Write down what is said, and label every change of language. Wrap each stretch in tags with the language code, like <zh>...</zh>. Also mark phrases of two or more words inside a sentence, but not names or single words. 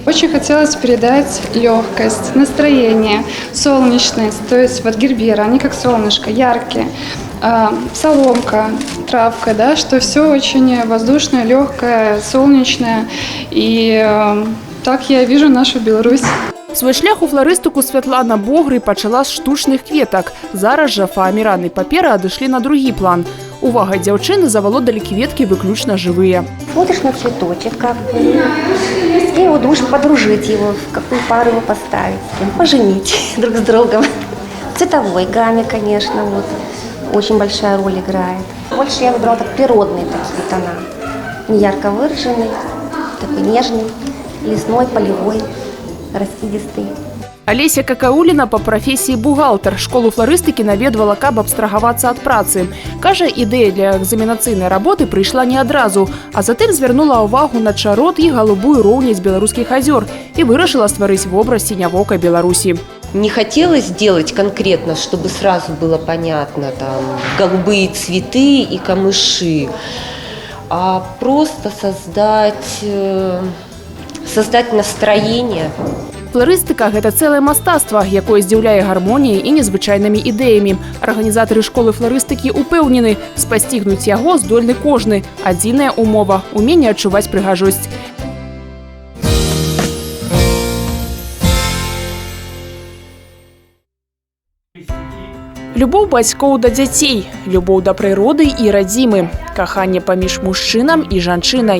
<ru>Очень хотелось передать легкость, настроение, солнечность, то есть вот герберы, они как солнышко, яркие. соломка, травка, да, что все очень воздушное, легкое, солнечное. И так я вижу нашу Беларусь.</ru> <be>Свой шлях у фларыстыку Святлана Богрый пачала з штучных кветак. Зараз жа фааміран і папера адышлі на другі план. Увагай дзяўчыны завалодалі кветкі выключна жывыя.</be> <ru>Смотришь на цветочек, как бы, и вот думаешь подружить его, в какую пару его поставить, с кем поженить друг с другом. В цветовой гамме, конечно, вот, очень большая роль играет. Больше я выбрала так природные такие тона, не ярко выраженный, такой нежный, лесной, полевой, раскидистый.</ru> <be>Алеся Какауліна па прафесіі бухгалтар. Школу фларыстыкі наведвала, каб абстрагавацца ад працы. Кажа, ідэя для экзаменацыйнай работы прыйшла не адразу, а затым звярнула ўвагу на чарот і голубую роўнасць беларускіх азёр і вырашыла стварыць вобраз сінявокай Беларусі.</be> <ru>Не хотелось делать конкретно, чтобы сразу было понятно, там, голубые цветы и камыши, а просто создать настроение.</ru> <be>Фларыстыка – гэта цэлае мастацтва, якое здзіўляе гармоніяй і незвычайнымі ідэямі. Арганізатары школы фларыстыкі ўпэўнены, спасцігнуць яго здольны кожны. Адзіная умова – уменне адчуваць прыгажосць. Любоў бацькоў да дзяцей, любоў да прыроды і радзімы, каханне паміж мужчынам і жанчынай.</be>